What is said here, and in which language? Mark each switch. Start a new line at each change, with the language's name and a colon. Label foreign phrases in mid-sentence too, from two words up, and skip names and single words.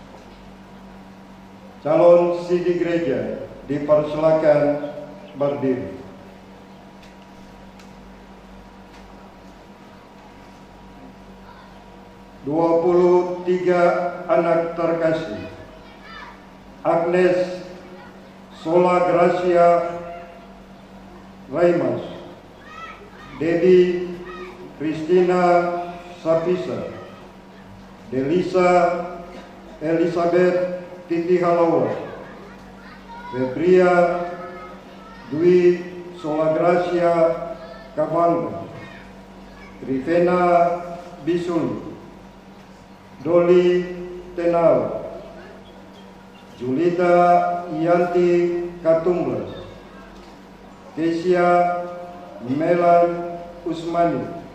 Indonesian: Calon sidi gereja dipersilakan berdiri. "23 anak terkasih: Agnes Sola Gracia Raimas, Dedi Christina Sapisa, Delisa Elizabeth Titi Halawa, Febria Dwi Sola Gracia Kabangga, Trivena Bisul, Doli Tenau, Julita Yanti Katumblas, Kesia Melan Usmani,